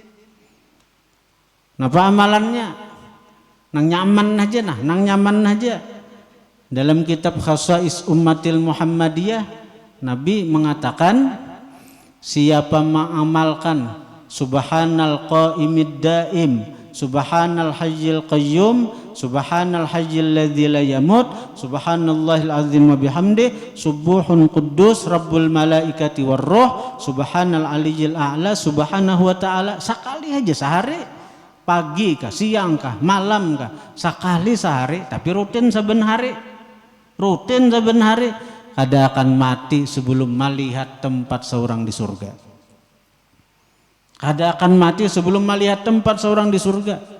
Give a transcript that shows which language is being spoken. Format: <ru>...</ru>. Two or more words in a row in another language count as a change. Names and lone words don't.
<bjn>Napa amalannya? Nang nyaman aja.</bjn> <id>Dalam kitab Khasais Ummatil Muhammadiyah, Nabi mengatakan siapa mengamalkan</id> <ar>سبحان القائم الدائم سبحان الحي القيوم سبحان الحي الذي لا يموت سبحان الله العظيم وبحمده سبوح قدوس رب الملائكة والروح سبحان العلي الأعلى سبحانه وتعالى.</ar> <bjn>Sekali aja sehari, pagi kah, siang kah, malam kah, sekali sehari, tapi rutin saben hari. Kada akan mati sebelum melihat tempat seorang di surga. Kada akan mati sebelum melihat tempat seorang di surga.</bjn>